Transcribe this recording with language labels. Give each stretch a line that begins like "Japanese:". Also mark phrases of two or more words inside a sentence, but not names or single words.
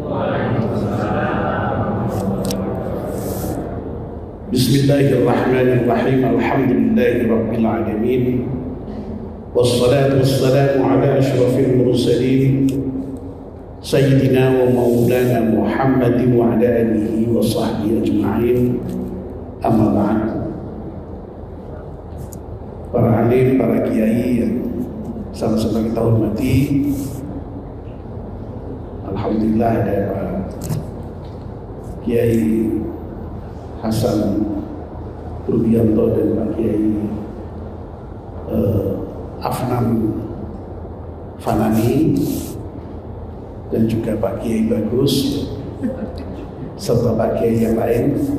Arabic: بسم الله الرحمن الرحيم. الحمد لله رب العالمين. والصلاة والسلام على أشرف المرسلين سيدنا ومولانا محمد وعلى آله وصحبه أجمعين. أما بعد.
Indonesian: Para alim, para kiai yang sama-sama kita hormati, alhamdulillah ada Pak Kiai Hasan Rubianto dan Pak Kiai Afnan Fanani dan juga Pak Kiai Bagus serta Pak Kiai yang lain.